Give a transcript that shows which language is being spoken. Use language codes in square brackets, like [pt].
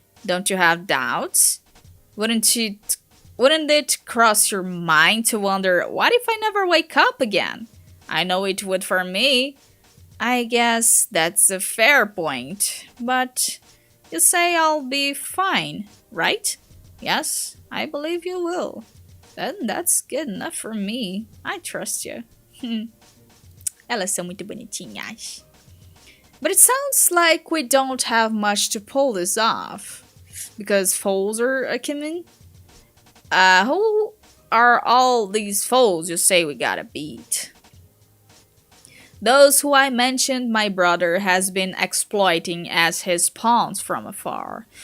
[en] Don't you have doubts? Wouldn't it cross your mind to wonder, what if I never wake up again? I know it would for me. I guess that's a fair point. But you say I'll be fine, right? Yes, I believe you will. Then that's good enough for me. I trust you. [pt] Elas são muito bonitinhas. [en] But it sounds like we don't have much to pull this off. Because foes are coming. Who are all these foes you say we gotta beat? Those who I mentioned my brother has been exploiting as his pawns from afar.